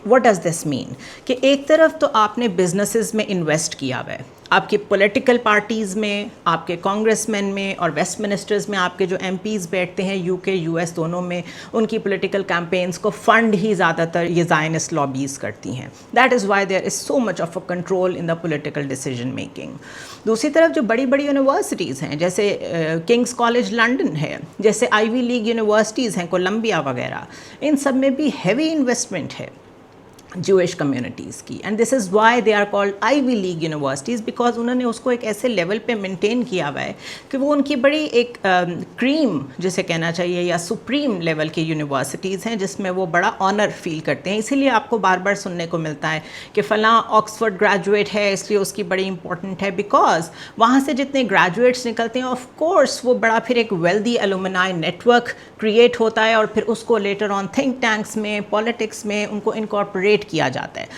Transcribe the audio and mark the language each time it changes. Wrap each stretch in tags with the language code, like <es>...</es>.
<en>What does this mean?</en> <ur>کہ ایک طرف تو آپ نے بزنسز میں انویسٹ کیا ہوا ہے, آپ کی پولیٹیکل پارٹیز میں, آپ کے کانگریس مین میں, اور ویسٹ منسٹرز میں آپ کے جو MPs بیٹھتے ہیں UK US دونوں میں, ان کی پولیٹیکل کیمپینز کو فنڈ ہی زیادہ تر یہ زائنسٹ لابیز کرتی ہیں.</ur> <en>That is why there is so much of a control in the political decision making.</en> <ur>دوسری طرف جو بڑی بڑی یونیورسٹیز ہیں, جیسے کنگس کالج لنڈن ہے, جیسے آئیوی لیگ یونیورسٹیز ہیں کولمبیا وغیرہ, ان سب میں بھی ہیوی انویسٹمنٹ ہے جوئش کمیونٹیز کی.</ur> <en>and this is why they are called Ivy League universities,</en> <ur>because انہوں نے اس کو ایک ایسے لیول پہ مینٹین کیا ہوا ہے کہ وہ ان کی بڑی ایک کریم جسے کہنا چاہیے یا سپریم لیول کی یونیورسٹیز ہیں, جس میں وہ بڑا آنر فیل کرتے ہیں. اسی لیے آپ کو بار بار سننے کو ملتا ہے کہ فلاں آکسفورڈ گریجویٹ ہے اس لیے اس کی بڑی امپورٹنٹ ہے, بیکاز وہاں سے جتنے گریجویٹس نکلتے ہیں آف کورس وہ بڑا پھر ایک ویلدی ایلومنائی نیٹ ورک کریٹ ہوتا ہے, اور پھر اس کو لیٹر آن تھنک ٹینکس میں, پالیٹکس میں ان کو انکارپوریٹ کیا جاتا ہے.</ur>